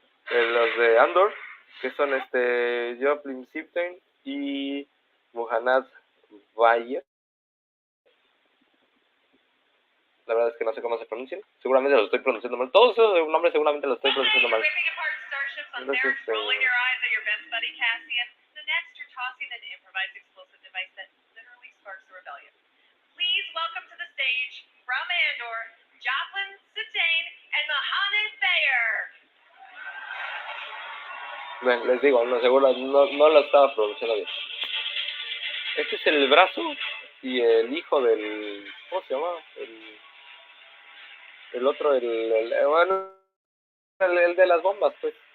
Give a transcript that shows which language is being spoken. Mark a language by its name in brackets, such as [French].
[Spanish] Los de Andor, que son Joplin Sipton y Muhannad Bayer. La verdad es que no sé cómo se pronuncian. Seguramente los estoy pronunciando mal. Todos esos nombres seguramente los estoy pronunciando mal. Entonces, [English] Rolling your eyes at your best buddy Cassian. The next, you're tossing an improvised explosive device that literally sparks a rebellion. Please welcome to the stage from Andor, Joplin Sittain and Muhannad Bayer. [Spanish] Bueno, les digo, no, seguro no lo estaba pronunciando bien. Este es el brazo y el hijo del... ¿Cómo se llama? El otro, bueno, el de las bombas, pues.